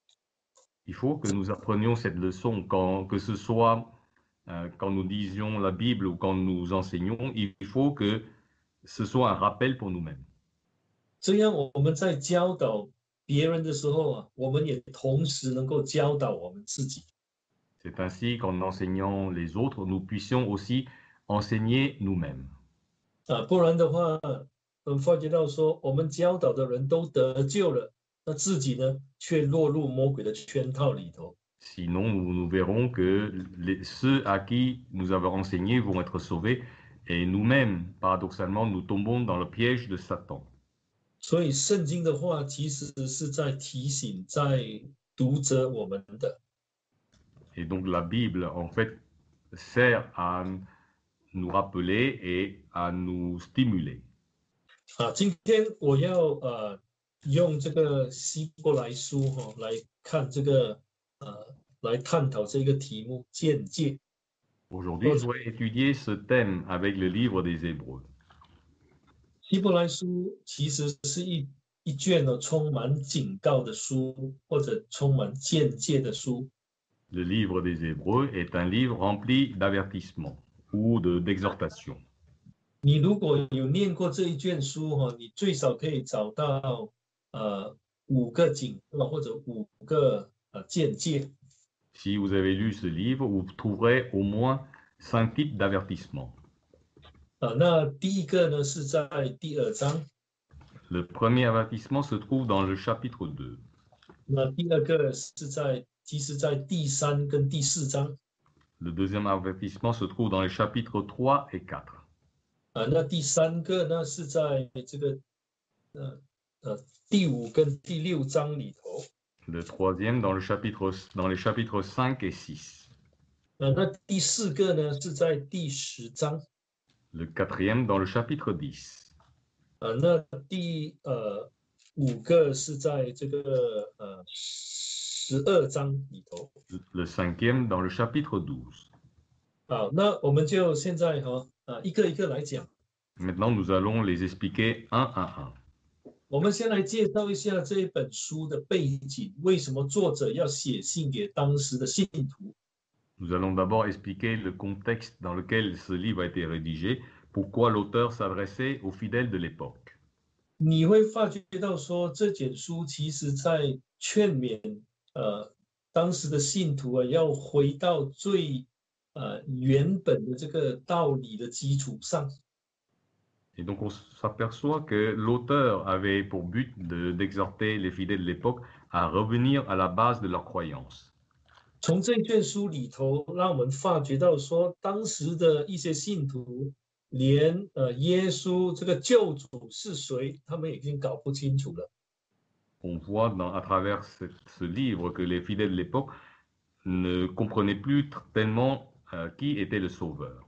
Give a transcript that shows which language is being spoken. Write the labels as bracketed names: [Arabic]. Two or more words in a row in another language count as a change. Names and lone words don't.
[French] Il faut que nous apprenions cette leçon, que ce soit quand nous disions la Bible ou quand nous enseignons, il faut que ce soit un rappel pour nous-mêmes. [Chinese] 这样我们在教导别人的时候我们也同时能够教导我们自己。 [French] C'est ainsi qu'en enseignant les autres, nous puissions aussi enseigner nous-mêmes. [Chinese] 不然的话，发觉到说我们教导的人都得救了，那自己呢却落入魔鬼的圈套里头。 [French] Sinon, nous verrons que ceux à qui nous avons enseigné vont être sauvés et nous-mêmes, paradoxalement, nous tombons dans le piège de Satan. [Chinese] 所以圣经的话其实是在提醒在读者我们的。 [French] Et donc la Bible, en fait, sert à nous rappeler et à nous stimuler. [Chinese] 今天我要用这个希伯来书来看这个来探讨这个题目见解。 [French] Aujourd'hui, je vais étudier ce thème avec le livre des Hébreux. [Chinese] 希伯来书其实是一卷充满警告的书，或者充满见解的书。 [French] Le livre des Hébreux est un livre rempli d'avertissements ou d'exhortations. [Chinese] 你如果有念过这一卷书你最少可以找到5个警告或者5个见解。 [French] Si vous avez lu ce livre, vous trouverez au moins 5 types d'avertissements. [Chinese] 那第一个呢是在第2章。 [French] Le premier avertissement se trouve dans le chapitre 2. [Chinese] 那第二个其实在第3跟第4章。 [French] Le deuxième avertissement se trouve dans les chapitres 3 et 4. [Chinese] 那第3个呢是在这个第5跟第6章里头。 [French] Le troisième dans les chapitres 5 et 6. [Chinese] 那第4个呢是在第10章。 [French] Le quatrième dans le chapitre 10. [Chinese] 那第5个是在这个12章里头。 [French] Le cinquième dans le chapitre 12. [Chinese] 好，那我们就现在一个一个来讲。 [French] Maintenant, nous allons les expliquer un à un. [Chinese] 我们先来介绍一下这一本书的背景，为什么作者要写信给当时的信徒。 [French] Nous allons d'abord expliquer le contexte dans lequel ce livre a été rédigé, pourquoi l'auteur s'adressait aux fidèles de l'époque. [Chinese] 你会发觉到说，这卷书其实在劝勉当时的信徒要回到最原本的这个道理的基础上。 [French] Et donc on s'aperçoit que l'auteur avait pour but d'exhorter les fidèles de l'époque à revenir à la base de leur croyance. [Chinese] 从这卷书里头，让我们发觉到说，当时的一些信徒连耶稣这个救主是谁，他们已经搞不清楚了。 [French] On voit à travers ce livre que les fidèles de l'époque ne comprenaient plus tellement qui était le Sauveur.